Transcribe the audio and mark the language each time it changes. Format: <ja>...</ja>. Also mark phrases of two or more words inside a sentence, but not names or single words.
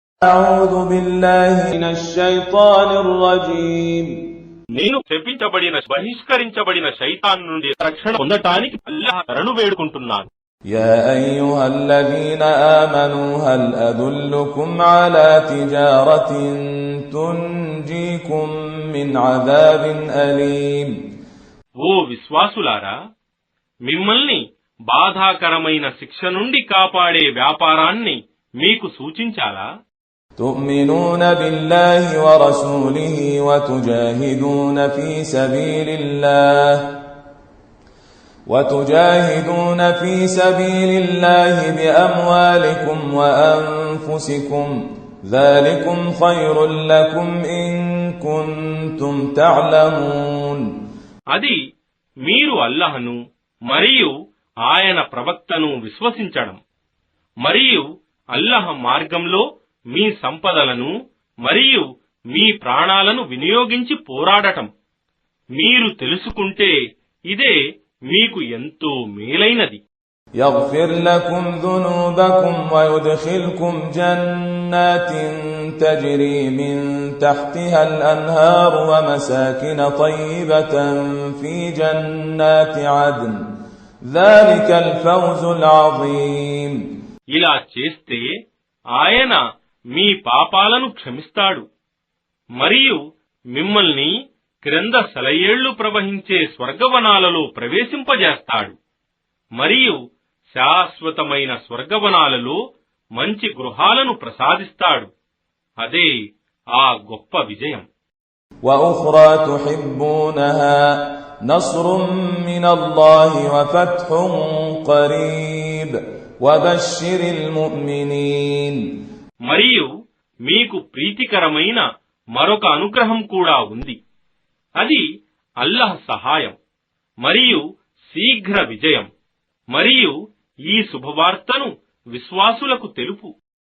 <ar>أعوذ بالله من الشيطان الرجيم</ar> <te>నేను శపించబడిన బహిష్కరించబడిన శైతాన్ నుండి రక్షణ పొందటానికి అల్లాహ్ శరణు వేడుకుంటున్నాను.</te> <ar>يا أيها الذين آمنوا هل أدلكم على تجارة تنجيكم من عذاب أليم</ar> <te>ఓ విశ్వాసులారా, మిమ్మల్ని బాధాకరమైన శిక్ష నుండి కాపాడే వ్యాపారాన్ని మీకు సూచించాలా?</te> <ar>تؤمنون بالله ورسوله وتجاهدون في سبيل الله بأموالكم وأنفسكم ذلكم خير لكم إن كنتم تعلمون</ar> <te>అది మీరు అల్లాహ్ను మరియు ఆయన ప్రవక్తను విశ్వసించడం మరియు అల్లాహ్ మార్గంలో మీ సంపదలను మరియు మీ ప్రాణాలను వినియోగించి పోరాడటం మీరు తెలుసుకుంటే ఇదే మీకు ఎంతో మేలైనది.</te> <ar>يغفر لكم ذنوبكم ويدخلكم جنات تجري من تحتها الأنهار ومساكن طيبة في جنات عدن ذلك الفوز العظيم</ar> <te>ఇలా చేస్తే ఆయన మీ పాపాలను క్షమిస్తాడు మరియు మిమ్మల్ని క్రింద సెలయేళ్లు ప్రవహించే స్వర్గవనాలలో ప్రవేశింపజేస్తాడు మరియు శాశ్వతమైన స్వర్గవనాలలో మంచి గృహాలను ప్రసాదిస్తాడు. అదే ఆ గొప్ప విజయం.</te> <ar>وأخرى تحبونها نصر من الله وفتح قريب وبشر المؤمنين</ar> <te>మరియు మీకు ప్రీతికరమైన మరొక అనుగ్రహం కూడా ఉంది. అది అల్లాహ్ సహాయం మరియు శీఘ్ర విజయం. మరియు ఈ శుభవార్తను విశ్వాసులకు తెలుపు.</te>